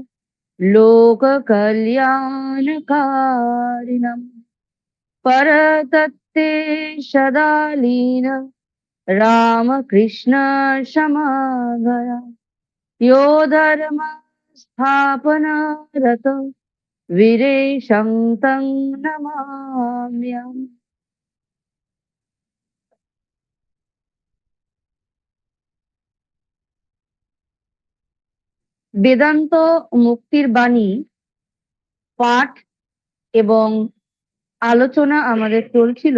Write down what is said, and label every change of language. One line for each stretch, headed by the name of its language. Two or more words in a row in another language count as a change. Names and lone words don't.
Sanskrit: लोककल्याणकारिणम् परतत्ते सदा लीन रामकृष्ण समागया यो धर्म स्थापनारत वीरेशं तं नमाम्यहम्।
Bangla: বেদান্ত মুক্তির বাণী পাঠ এবং আলোচনা আমাদের চলছিল।